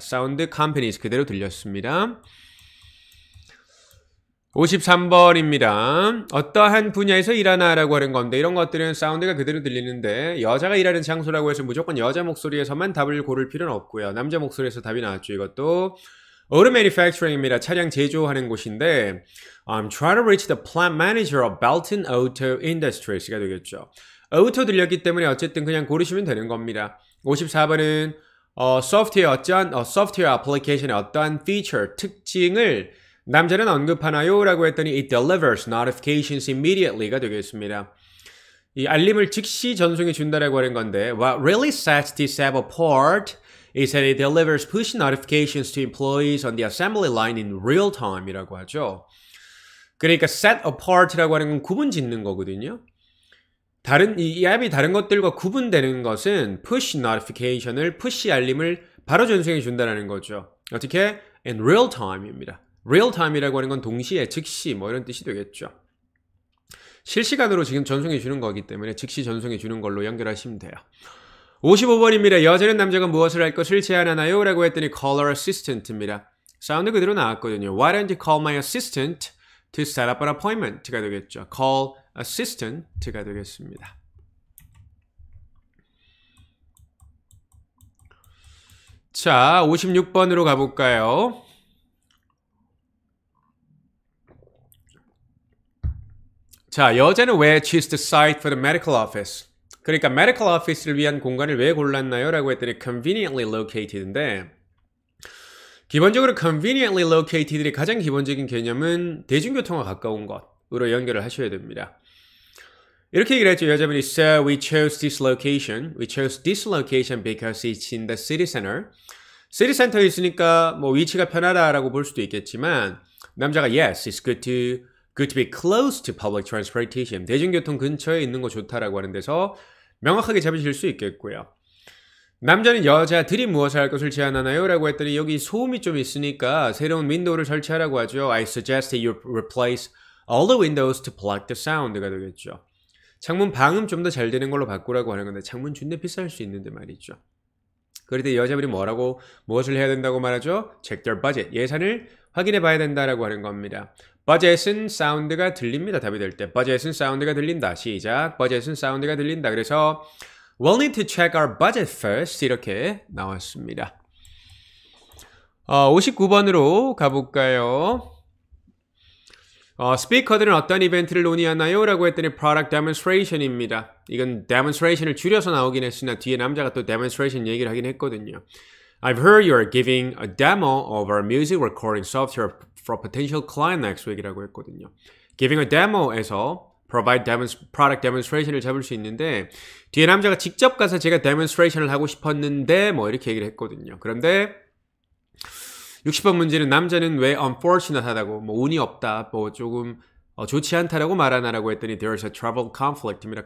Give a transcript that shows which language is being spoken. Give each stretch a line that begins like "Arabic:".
Korean: 사운드 companies 그대로 들렸습니다. 53번입니다. 어떠한 분야에서 일하나라고 하는 건데 이런 것들은 사운드가 그대로 들리는데 여자가 일하는 장소라고 해서 무조건 여자 목소리에서만 답을 고를 필요는 없고요. 남자 목소리에서 답이 나왔죠. 이것도 Auto Manufacturing입니다. 차량 제조하는 곳인데
English: I'm trying to reach the plant manager of Belton Auto Industries
Korean: 가 되겠죠. auto 들렸기 때문에 어쨌든 그냥 고르시면 되는 겁니다. 54번은 소프트웨어 애플리케이션의 어떠한 피처, 특징을 남자는 언급하나요? 라고 했더니
English: it delivers notifications immediately
Korean: 가 되겠습니다. 이 알림을 즉시 전송해 준다라고 하는 건데
English: What really sets this app apart is that it delivers push notifications to employees on the assembly line in real time
Korean: 이라고 하죠. 그러니까 set apart라고 하는 건 구분 짓는 거거든요. 이 앱이 다른 것들과 구분되는 것은 push notification을 push 알림을 바로 전송해 준다는 거죠. 어떻게?
English: in real time
Korean: 입니다. real time이라고 하는 건 동시에 즉시 뭐 이런 뜻이 되겠죠. 실시간으로 지금 전송해 주는 거기 때문에 즉시 전송해 주는 걸로 연결하시면 돼요. 55번입니다. 여자는 남자가 무엇을 할 것을 제안하나요? 라고 했더니
English: call our assistant
Korean: 입니다. 사운드 그대로 나왔거든요.
English: Why don't you call my assistant to set up an appointment
Korean: 가 되겠죠. call assistant가 되겠습니다. 자, 56번으로 가볼까요? 자, 여자는 왜
English: choose the site for the medical office?
Korean: 그러니까 medical office를 위한 공간을 왜 골랐나요? 라고 했더니 conveniently located인데 기본적으로 conveniently located의 가장 기본적인 개념은 대중교통과 가까운 것으로 연결을 하셔야 됩니다. 이렇게 얘기를 했죠. 여자분이
English: So we chose this location. We chose this location because it's in the city center.
Korean: city center에 있으니까 뭐 위치가 편하다라고 볼 수도 있겠지만 남자가
English: Yes, it's good to be close to public transportation.
Korean: 대중교통 근처에 있는 거 좋다라고 하는 데서 명확하게 잡으실 수 있겠고요. 남자는 여자들이 무엇을 할 것을 제안하나요? 라고 했더니 여기 소음이 좀 있으니까 새로운 윈도우를 설치하라고 하죠.
English: I suggest that you replace all the windows to block the sound
Korean: 가 되겠죠. 창문 방음 좀 더 잘 되는 걸로 바꾸라고 하는 건데 창문 준대 비쌀 수 있는데 말이죠. 그럴 때 여자분이 무엇을 해야 된다고 말하죠?
English: Check their budget.
Korean: 예산을 확인해 봐야 된다라고 하는 겁니다. budget은 사운드가 들립니다. 답이 될 때. budget은 사운드가 들린다. 시작. budget은 사운드가 들린다. 그래서
English: we'll need to check our budget first.
Korean: 이렇게 나왔습니다. 59번으로 가볼까요? 스피커들은 어떤 이벤트를 논의하나요? 라고 했더니 product demonstration입니다. 이건 demonstration을 줄여서 나오긴 했으나 뒤에 남자가 또 demonstration 얘기를 하긴 했거든요.
English: I've heard you're giving a demo of our music recording software for potential client next week
Korean: 이라고 했거든요. Giving a demo에서 provide product demonstration을 잡을 수 있는데 뒤에 남자가 직접 가서 제가 demonstration을 하고 싶었는데 뭐 이렇게 얘기를 했거든요. 그런데 60번 문제는 남자는 왜 unfortunate 하다고 뭐 운이 없다 뭐 조금 좋지 않다라고 말하나라고 했더니
English: there's a travel conflict
Korean: 입니다.